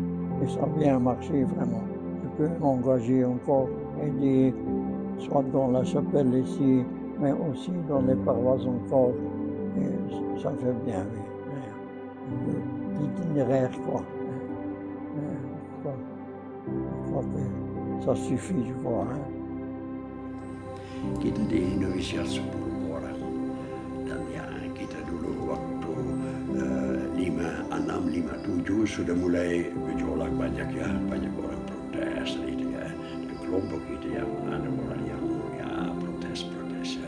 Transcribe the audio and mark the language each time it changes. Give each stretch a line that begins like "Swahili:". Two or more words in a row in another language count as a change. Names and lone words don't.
French: Et ça a bien marché vraiment. Je peux m'engager encore, aider, soit dans la chapelle ici, mais aussi dans les paroisses encore. Et ça fait bien, oui. L'itinéraire, quoi. Je crois que ça suffit, je crois.
Indonesian: Kita di Indonesia 10 orang. Dan ya kita dulu waktu 5, 6, 5, 7 sudah mulai gejolak banyak ya, banyak orang protes gitu ya. Dan kelompok itu yang ada orang yang ya protes ya.